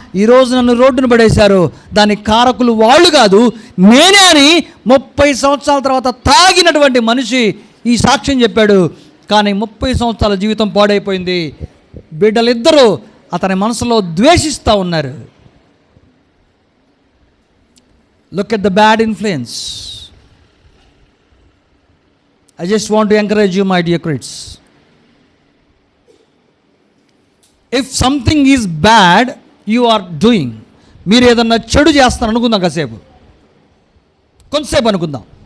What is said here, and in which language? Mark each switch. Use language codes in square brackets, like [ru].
[te] ఈరోజు నన్ను రోడ్డును పడేశారు. దానికి కారకులు వాళ్ళు కాదు, నేనే అని 30 సంవత్సరాల తర్వాత తాగినటువంటి మనిషి ఈ సాక్ష్యం చెప్పాడు. కానీ 30 సంవత్సరాల జీవితం పాడైపోయింది. బిడ్డలిద్దరూ అతని మనసులో ద్వేషిస్తూ ఉన్నారు. [en] Look at the bad influence. I just want to encourage you, my dear kids. If something is bad you are doing, [te] మీరు ఏదన్నా చెడు చేస్తారు అనుకుందాం, కొంతసేపు అనుకుందాం.